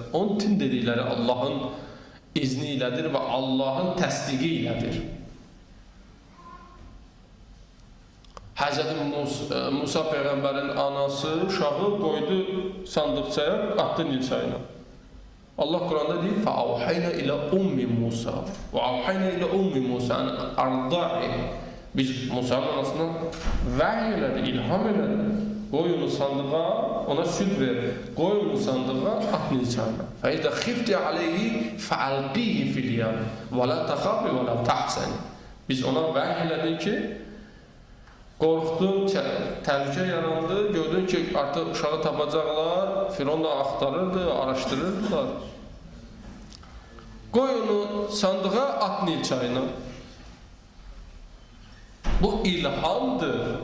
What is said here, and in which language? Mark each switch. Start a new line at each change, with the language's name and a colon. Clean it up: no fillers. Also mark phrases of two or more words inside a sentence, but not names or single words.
Azerbaijani: Onun bütün dedikləri Allahın izni ilədir və Allahın təsdiqi ilədir. Həzrəti Musa Peyğəmbərin anası uşağı qoydu sandıqçaya, atdı Nil çayına. Allah Quranda deyir,
Arabic: فَاَوْحَيْنَا إِلَى أُمِّ مُوسَى وَاَوْحَيْنَا إِلَى أُمِّ مُوسَى أَنْ أَرْضَعِ.
Azerbaijani: Biz Musa'nın anasına vəhy elədi, ilham elədi. Qoy onu sandığa, ona süd ver. Qoy onu sandığa, at Nil çayına.
Arabic: فَاِذَا خِفْتِ عَلَيْهِ فَعَلْقِيهِ فِي الْيَمِّ وَلَا تَخَافِ وَلَا تَحْزَنِ.
Azerbaijani: Biz ona vəhy elədik ki, qorxdun, təhlükə yarandı, gördün ki, artıq uşağı tapacaqlar, Firon da axtarırdı, araşdırırdılar. Qoy onu sandığa, at Nil çayına. Bu ilhamdır.